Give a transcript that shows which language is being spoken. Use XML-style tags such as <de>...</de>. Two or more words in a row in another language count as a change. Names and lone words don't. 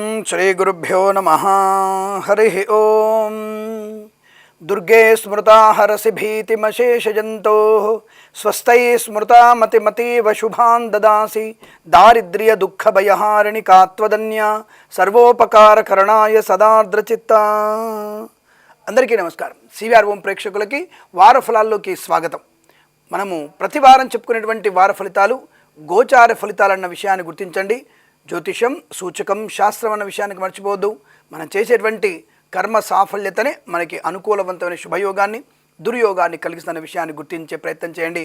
<sa>श्रीगुरुभ्यो नमः। हरिः ओम। दुर्गे स्मृता हरसि भीतिमशेषजन्तोः स्वस्यै स्मृता मतिमतीव शुभान् ददासि दारिद्र्य दुःखभयहारिणि कात्वदन्या सर्वोपकारकरणाय सदार्द्रचित्ता।</sa> <te>అందరికీ నమస్కారం। సివిఆర్ ఓం ప్రేక్షకులకి వార ఫలాల్లోకి స్వాగతం। మనము ప్రతి వారం చెప్పుకునేటువంటి వార ఫలితాలు గోచార ఫలితాలన్న విషయాన్ని గుర్తించండి। జ్యోతిషం సూచకం శాస్త్రం అన్న విషయానికి మర్చిపోవద్దు। మనం చేసేటువంటి కర్మ సాఫల్యతనే మనకి అనుకూలవంతమైన శుభయోగాన్ని దుర్యోగాన్ని కలిగిస్తున్న విషయాన్ని గుర్తించే ప్రయత్నం చేయండి।</te>